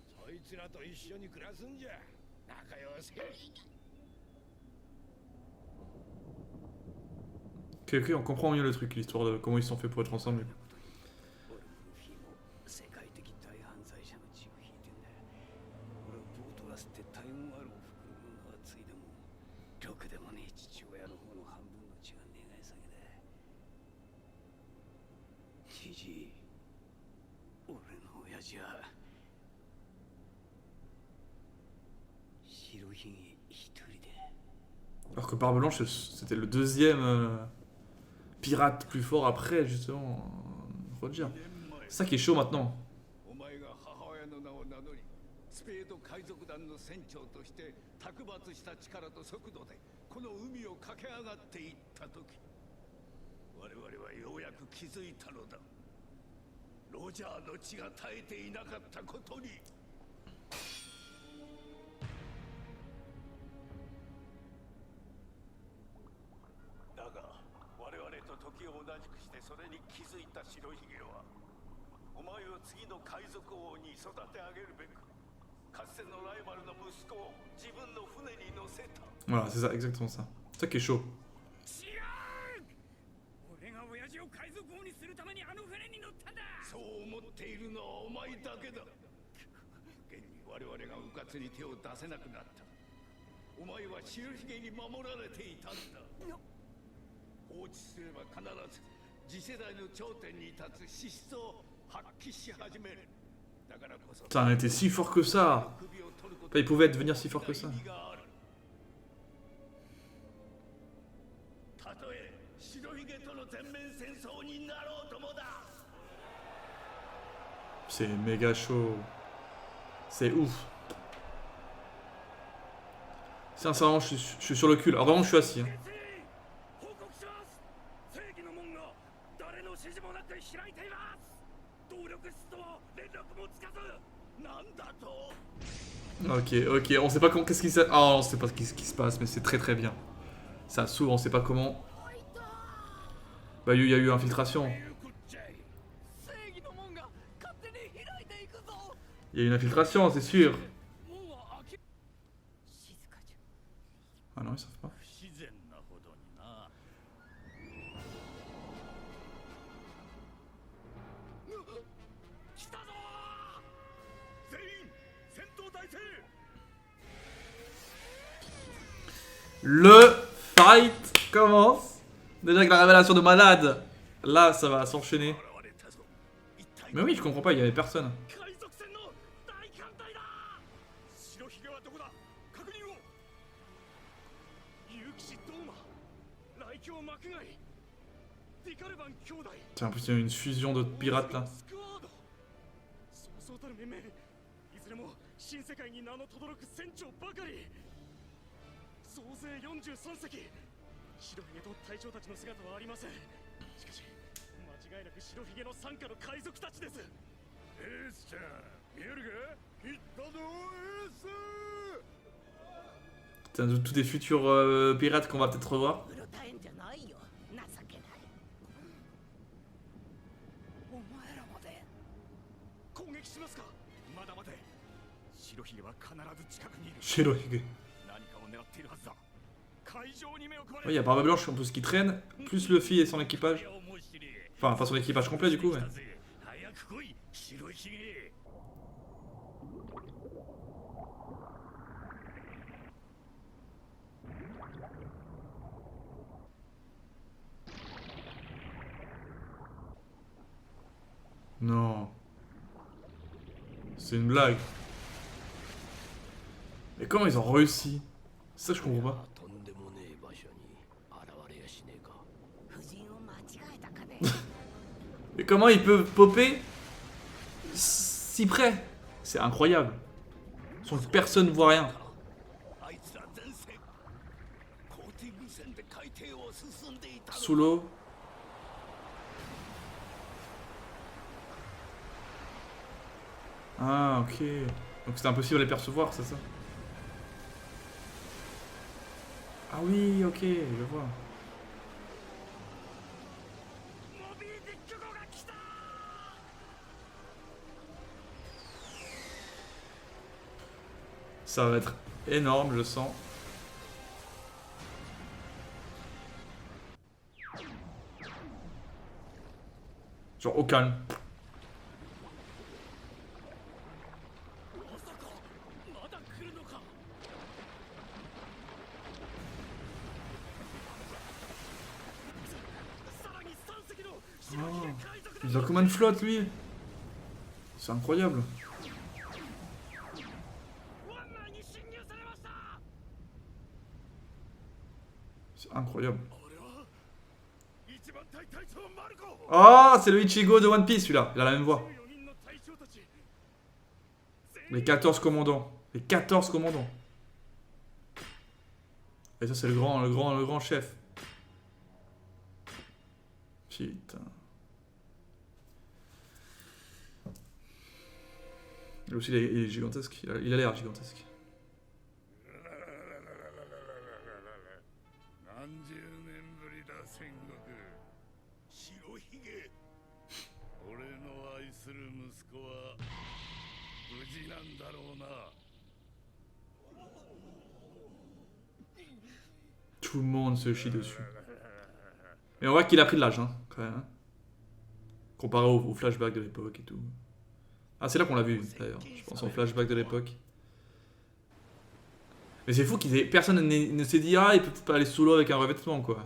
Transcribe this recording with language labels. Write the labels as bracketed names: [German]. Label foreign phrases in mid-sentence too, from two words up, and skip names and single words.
[Japanese] いつらと一緒に暮らすんじゃ。仲良し。 [French] Ok, ok, on comprend mieux le truc, l'histoire de comment ils se sont fait pour être ensemble. [Japanese] 俺もルフィも世界的大犯罪者の血を引いてんだ。俺はボートガスって大運あるおふくろの名は継いでもろくでもねえ父親の方の半分の血が願い下げだ。じじい、俺の親父は白ひげ一人で。 [French] Alors que Barbe Blanche, c'était le deuxième pirate plus fort après, justement, Roger. C'est ça qui est chaud maintenant. [Japanese] お前が母親の名を名乗り、スペード海賊団の船長として卓抜した力と速度でこの海を駆け上がっていった時、我々はようやく気づいたのだ。ロジャーの血が絶えていなかったことに。だが我々と時を同じくしてそれに気づいた白ひげは、お前を次の海賊王に育て上げるべく、かつてのライバルの息子を自分の船に乗せた。 [French] Voilà, c'est ça, exactement ça. C'est ça qui est chaud. [Japanese] 違う。俺が親父を海賊王にするためにあの船に乗ったんだ。そう思っているのはお前だけだ。現に我々がうかつに手を出せなくなった。お前は白ひげに守られていたんだ。放置すれば必ず次世代の頂点に立つ資質を発揮し始める。だからこそ [French] Putain, il était si fort que ça. Enfin, il pouvait devenir si fort que ça. [Japanese] たとえ白ひげとの全面戦争になろうともだ。 [French] C'est méga chaud. C'est ouf. Sincèrement, je suis sur le cul. Alors vraiment, je suis assis. Hein. [Japanese] 報告します。正義の門が誰の指示もなく開いています。動力室とは連絡もつかず。なんだと。 [French] Ok, ok. On sait pas comment. Qu'est-ce qui se. Oh, on sait pas ce qui se passe, mais c'est très très bien. Ça s'ouvre, on sait pas comment. Bah, il y a eu infiltration. [Japanese] 正義の門が勝手に開いていくぞ。 [French] Il y a eu une infiltration, c'est sûr. [Japanese] 門は開け。静かじゃ。 [French] Ah non, ils savent pas. [Japanese] 不自然なほどにな。来たぞ。全員戦闘態勢。 [French] Le fight commence. Déjà avec la révélation de malade. Là, ça va s'enchaîner. [Japanese] 現れたぞ。一体 [French] Mais oui, je comprends pas, il y avait personne. [Japanese] 海賊船の大艦隊だ。白ひげはどこだ。確認を。結城ドーマ、雷京幕外、ディカルバン兄弟。 [French] Tiens, en plus, il y a une fusion de pirates là. [Japanese] スクワード。そうそうたる面々、いずれも新世界に名の轟く船長ばかり。総勢43隻。白ひげと隊長たちの姿はありません。しかし間違いなく白ひげの傘下の海賊たちです。エースちゃん、見えるか。行ったぞエース。 [French] Putain, tous des futurs pirates qu'on va peut-être revoir. [Japanese] うろたえんじゃないよ。情けない。お前らまで攻撃しますか。まだ待て。白ひげは必ず近くにいる。 [French] Chez Loïg. [Japanese] 何かを狙っているはずだ。海上に目を配 [French] Il y a Barbe Blanche en plus qui traîne, plus Luffy et son équipage. Enfin, pas son équipage complet du coup, mais. [Japanese] 早く来い白ひげ。 [French] Non. C'est une blague. Mais comment ils ont réussi? Ça, je comprends pas. [Japanese] とんでもねえ場所に現れやしねえか。夫人を間違えたかね。 [French] Mais comment ils peuvent popper si près? C'est incroyable. Sans que personne ne voit rien. [Japanese] あいつら前線コーティング船で海底を進んでいた。 [French] Sous l'eau. Ah, ok. Donc c'était impossible de les percevoir, c'est ça? Ah oui, ok, je vois. [Japanese] モビーディック号が来た。 [French] Ça va être énorme, je sens. Genre au calme. [Japanese] まさかまだ来るのか。さらに3隻の白ひげ海賊 [French] Il a combien de flotte lui? C'est incroyable. [Japanese] 湾内に侵入されました。 [French] C'est incroyable. [Japanese] あれは一番隊隊長マルコ。 [French] Ah, c'est le Ichigo de One Piece celui-là. Il a la même voix. [Japanese] 14 人の隊長たち。 [French] Les 14 commandants. Les 14 commandants. Et ça c'est le grand chef. Putain. Lui aussi il est gigantesque. Il a l'air gigantesque. [Japanese] 何十年ぶりだ戦国。白ひげ。俺の愛する息子は無事なんだろうな。 [French] Tout le monde se chie dessus. Mais on voit qu'il a pris de l'âge, hein, quand même. Hein. Comparé au flashback de l'époque et tout. Ah, c'est là qu'on l'a vu, d'ailleurs. Je pense au flashback de l'époque. Mais c'est fou qu'ils personne ne s'est dit, ah, il peut pas aller sous l'eau avec un revêtement, quoi.